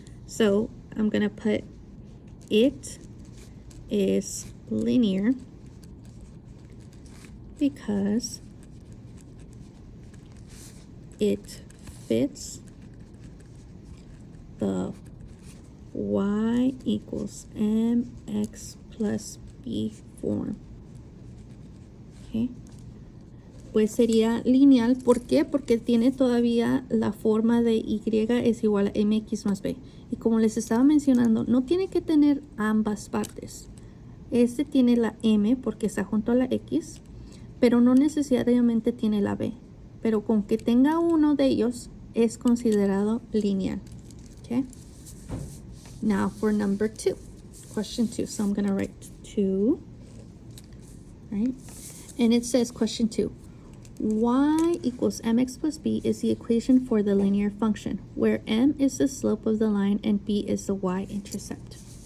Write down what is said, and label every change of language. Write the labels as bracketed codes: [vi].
[en] So I'm going to put it is linear because it fits the y equals mx plus b form. [es] Okay. Pues sería lineal. ¿Por qué? Porque tiene todavía la forma de y es igual a mx más b. Y como les estaba mencionando, no tiene que tener ambas partes. Este tiene la m porque está junto a la x, pero no necesariamente tiene la b. Pero con que tenga uno de ellos es considerado lineal. Okay. [en] Now for number 2, question 2. So I'm going to write 2, right? And it says question 2. Y equals mx plus b is the equation for the linear function, where m is the slope of the line and b is the y-intercept.